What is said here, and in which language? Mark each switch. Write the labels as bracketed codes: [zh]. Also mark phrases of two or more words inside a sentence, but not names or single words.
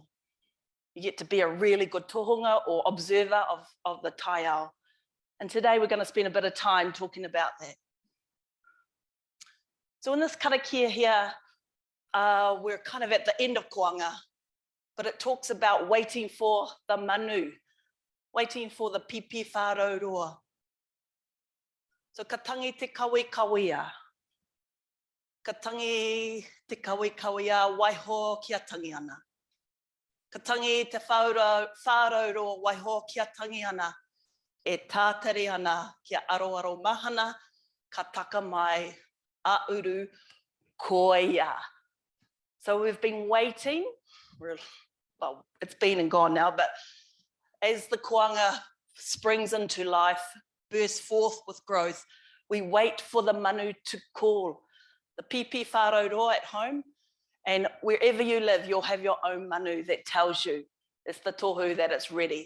[en] You get to be a really good tohunga or observer of the [mi] tai ao. [en] And today we're going to spend a bit of time talking about that. So in this karakia here, we're kind of at the end of koanga, but it talks about waiting for the Manu, waiting for the pipi whāroa. [mi] So ka tangi te kawe kawea. Ka tangi te kawe kawea waiho kia tangi ana. Ka tangi te whāroa waiho kia tangi ana. E tātari ana kia aroaro mahana ka taka mai a uru koia. [en] So we've been waiting, well, it's been and gone now, but as the koanga springs into life, bursts forth with growth, we wait for the Manu to call. The pipi whāroa at home, and wherever you live, you'll have your own Manu that tells you it's the tohu that it's ready.